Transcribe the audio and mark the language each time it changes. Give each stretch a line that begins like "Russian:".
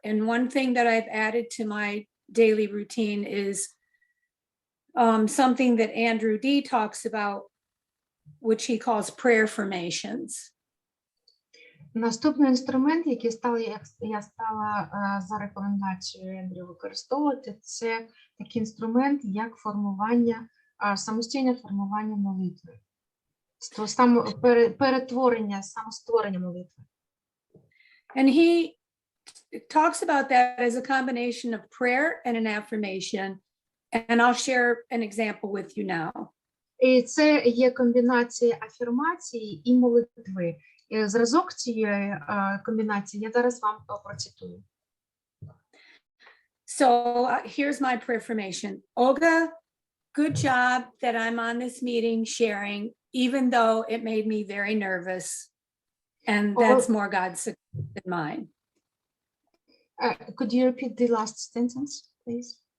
English: And one thing that I've added to my daily routine is something that Andrew D talks about, which he calls prayer formations.
Ukrainian: Наступний інструмент, який я стала за рекомендацією Ендрю використовувати, це такий інструмент, як самостійне формування молитви. Самостворення молитви.
English: And he talks about that as a combination of prayer and an affirmation. And I'll share an example with you now.
Ukrainian: І це є комбінація афірмації і молитви. Зразок цієї комбінації я зараз вам процитую.
English: So here's my prayer affirmation. Olga, good job that I'm on this meeting sharing, even though it made me very nervous. And that's more God's success than mine. Could you repeat the last sentence, please?